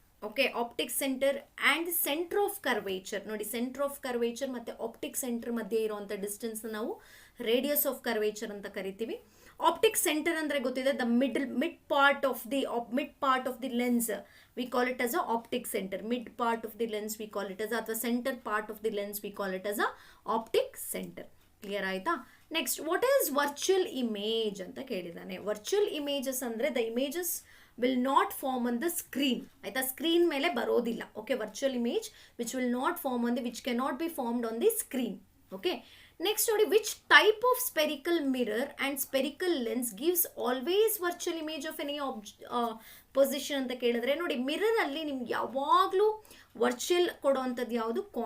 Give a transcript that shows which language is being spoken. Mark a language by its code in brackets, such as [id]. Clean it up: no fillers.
[kn] Okay, optic centre and centre of curvature. ನೋಡಿ, centre of curvature ಮತ್ತು optic centre ಮಧ್ಯೆ ಇರುವಂಥ ಡಿಸ್ಟೆನ್ಸ್ನ ನಾವು ರೇಡಿಯಸ್ ಆಫ್ ಕರ್ವೇಚರ್ ಅಂತ ಕರಿತೀವಿ. ಆಪ್ಟಿಕ್ ಸೆಂಟರ್ ಅಂದರೆ ಗೊತ್ತಿದೆ, [en] The mid part of the lens, we call it as a optic center. Mid part of the lens we call it as, ಅಥವಾ center part of the lens we call it as a optic center. [kn] Clear ಆಯ್ತಾ? [en] next, what is virtual image [kn] ಅಂತ ಕೇಳಿದ್ದಾನೆ. [en] Virtual images ಅಂದರೆ the images will not form on the screen. ಆಯ್ತಾ? [kn] Screen ಮೇಲೆ ಬರೋದಿಲ್ಲ. [en] Okay, virtual image which will not form on the, which can not be formed on the screen. Okay, next ನೋಡಿ, which type of spherical mirror and spherical lens gives always virtual image of any position ಅಂತ ಕೇಳಿದ್ರೆ, [kn] ನೋಡಿ ಮಿರರಲ್ಲಿ ನಿಮ್ಗೆ ಯಾವಾಗಲೂ virtual ಕೊಡೋವಂಥದ್ದು ಯಾವುದು?